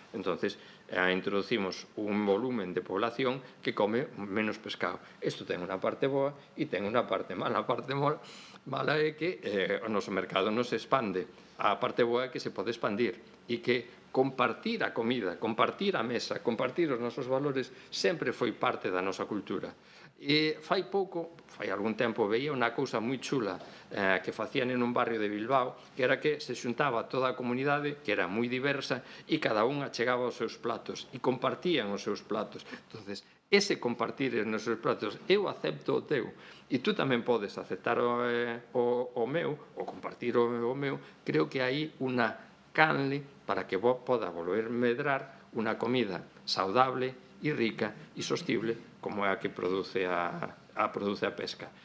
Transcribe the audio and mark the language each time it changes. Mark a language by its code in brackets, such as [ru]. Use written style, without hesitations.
[es] Entonces, introducimos un volumen de población que come menos pescado. [gl] Isto ten unha parte boa e ten unha parte mala. A parte mala é que o noso mercado non se expande. A parte boa é que se pode expandir e que compartir a comida, compartir a mesa, compartir os nosos valores sempre foi parte da nosa cultura. E fai algún tempo, veía unha cousa moi chula que facían en un barrio de Bilbao, que era que se xuntaba toda a comunidade, que era moi diversa, e cada un achegaba os seus platos, e compartían os seus platos. Entonces, ese compartir os nosos platos, eu acepto o teu, e tú tamén podes aceptar o meu, ou compartir o meu, creo que hai unha canle para que poda volver medrar unha comida saudable e rica e sostible como é a que produce a pesca.